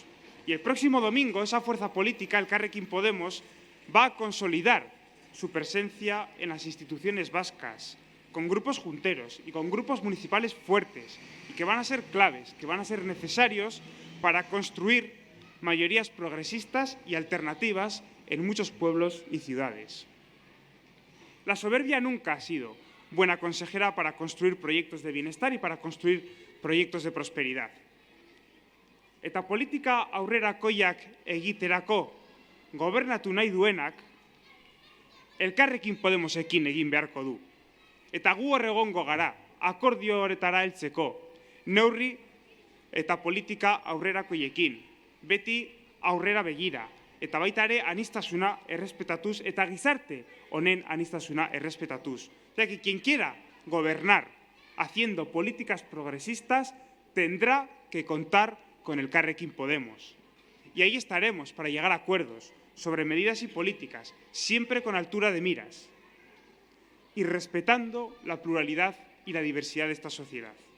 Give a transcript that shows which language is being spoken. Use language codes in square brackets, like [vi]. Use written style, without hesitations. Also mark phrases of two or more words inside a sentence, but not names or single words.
[es] Y el próximo domingo esa fuerza política, Elkarrekin Podemos, va a consolidar su presencia en las instituciones vascas, con grupos junteros y con grupos municipales fuertes, y que van a ser claves, que van a ser necesarios para construir mayorías progresistas y alternativas en muchos pueblos y ciudades. La soberbia nunca ha sido buena consejera para construir proyectos de bienestar y para construir proyectos de prosperidad. [eu] Eta politika aurrerakoiak egiterako gobernatu nahi duenak Elkarrekin Podemosekin egin beharko du. Eta gu hor egongo gara, akordio horretara heltzeko, neurri eta politika aurrerakoiekin, beti aurrera begira, eta baita ere aniztasuna errespetatuz eta gizarte honen aniztasuna errespetatuz. [es] O sea que quien quiera gobernar haciendo políticas progresistas tendrá que contar con Elkarrekin Podemos. Y ahí estaremos para llegar a acuerdos sobre medidas y políticas, siempre con altura de miras y respetando la pluralidad y la diversidad de esta sociedad.